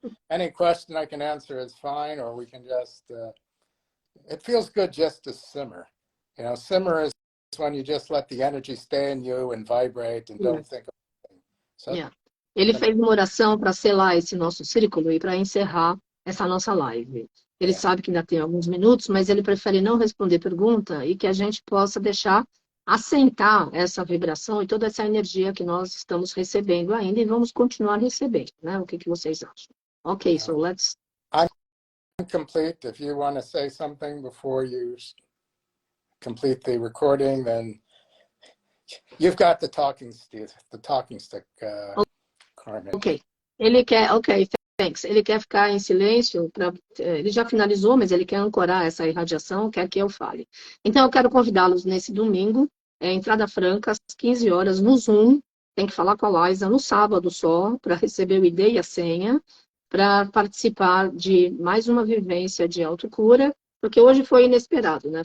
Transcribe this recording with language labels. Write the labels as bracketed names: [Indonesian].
[English] Any question I can answer is fine, or we can just, it feels good just to simmer. You know, simmer is when you just let the energy stay in you and vibrate and don't think of anything. So, [Portuguese] Ele fez uma oração para selar esse nosso círculo e para encerrar essa nossa live. Ele sabe que ainda tem alguns minutos, mas ele prefere não responder pergunta e que a gente possa deixar assentar essa vibração e toda essa energia que nós estamos recebendo ainda e vamos continuar recebendo, né? O que vocês acham? [English] Ok, so let's... I'm complete. If you want to say something before you complete the recording, then you've got the talking stick, Carmen. Ok. Thanks. [Portuguese] Ele quer ficar em silêncio, ele já finalizou, mas ele quer ancorar essa irradiação, quer que eu fale. Então, eu quero convidá-los nesse domingo, entrada franca, às 15 horas, no Zoom, tem que falar com a Liza no sábado só, para receber o ID e a senha, para participar de mais uma vivência de autocura, porque hoje foi inesperado, né?